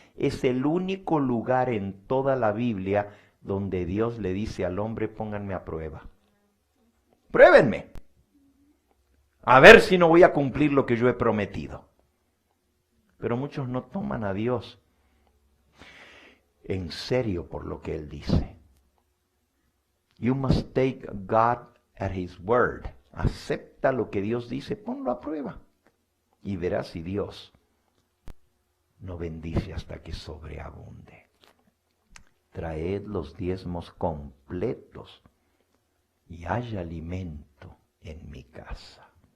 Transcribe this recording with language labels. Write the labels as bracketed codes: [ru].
[es] Es el único lugar en toda la Biblia donde Dios le dice al hombre, pónganme a prueba. Pruébenme. A ver si no voy a cumplir lo que yo he prometido. Pero muchos no toman a Dios en serio por lo que Él dice. [en] You must take God at His word. [es] Acepta lo que Dios dice, ponlo a prueba. Y verás si Dios no bendice hasta que sobreabunde. Traed los diezmos completos y haya alimento en mi casa.